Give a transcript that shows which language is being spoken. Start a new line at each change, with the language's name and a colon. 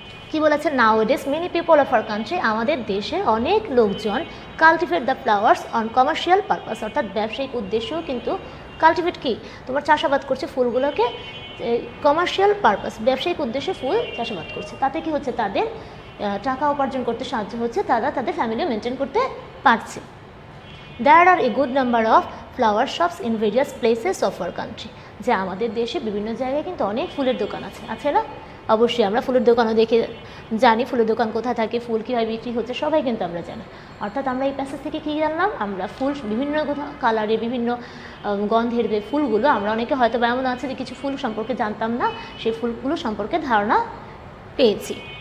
Bangla: কি বলেছে,
English: nowadays many people of our country,
Bangla: আমাদের দেশের অনেক লোকজন
English: cultivate the flowers on commercial purpose,
Bangla: অর্থাৎ ব্যবসায়িক উদ্দেশ্যও কিন্তু কাল্টিভেট কি তোমার চাষাবাদ করছে ফুলগুলোকে কমার্শিয়াল পারপাস, ব্যবসায়িক উদ্দেশ্যে ফুল চাষাবাদ করছে। তাতে কি হচ্ছে, তাদের টাকা উপার্জন করতে সাহায্য হচ্ছে, তারা তাদের ফ্যামিলি মেনটেন করতে পারছে।
English: There are a good number of flower shops in various places of our country,
Bangla: যে আমাদের দেশে বিভিন্ন জায়গায় কিন্তু অনেক ফুলের দোকান আছে না? অবশ্যই আমরা ফুলের দোকানও দেখে জানি ফুলের দোকান কোথায় থাকে, ফুল কীভাবে বিক্রি হচ্ছে, সবাই কিন্তু আমরা জানি। অর্থাৎ আমরা এই প্যাসেজ থেকে কী জানলাম, আমরা ফুল বিভিন্ন কালারে বিভিন্ন গন্ধের যে ফুলগুলো, আমরা অনেকে হয়তো বা এমন আছে যে কিছু ফুল সম্পর্কে জানতাম না, সেই ফুলগুলো সম্পর্কে ধারণা পেয়েছি।